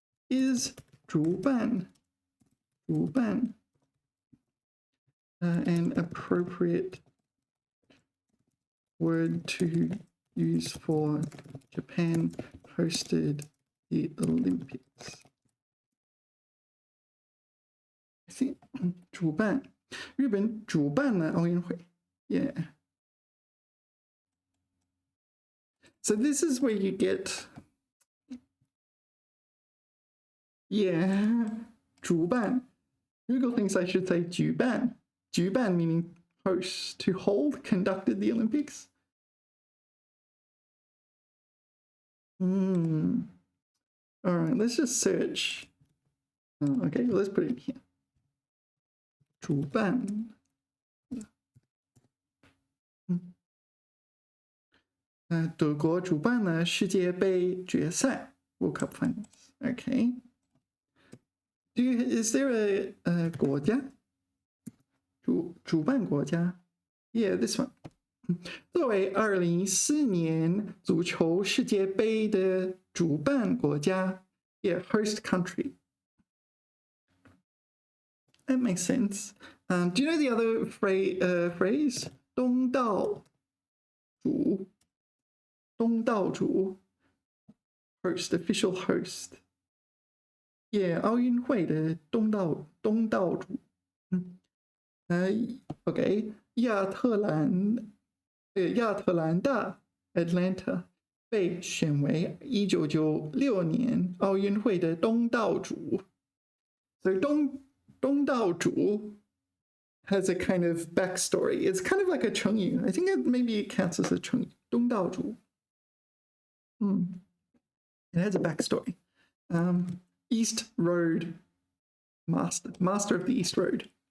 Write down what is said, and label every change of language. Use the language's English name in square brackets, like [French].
[English] Is 主办 an appropriate word to use for Japan hosted the Olympics? I think [Chinese] 主办日本主办了奥运会. [English] Yeah. So this is where you get, yeah, 主办. Google thinks I should say 举办.举办 meaning host, to hold, conducted the Olympics. All right, let's just search. Okay, let's put it in here. 主办. [Chinese] 德国主办了世界杯决赛 [English] World Cup Finals. Okay. Is there a 国家? 主办国家?Yeah, this one. [Chinese] 作为2014年足球世界杯的主办国家 [English] Yeah, host country. That makes sense. Do you know the other phrase? [Chinese] 东道主. [English] 东道主 host, official host. [Chinese] Yeah, 奥运会的东道主. Okay, 亚特兰大 Atlanta 被选为1996年奥运会的东道主. [English] So 东道主 has a kind of backstory. It's kind of like a 成语. I think maybe it counts as a 成语. [Chinese] 东道主. [English] It has a backstory. East Road master of the East Road.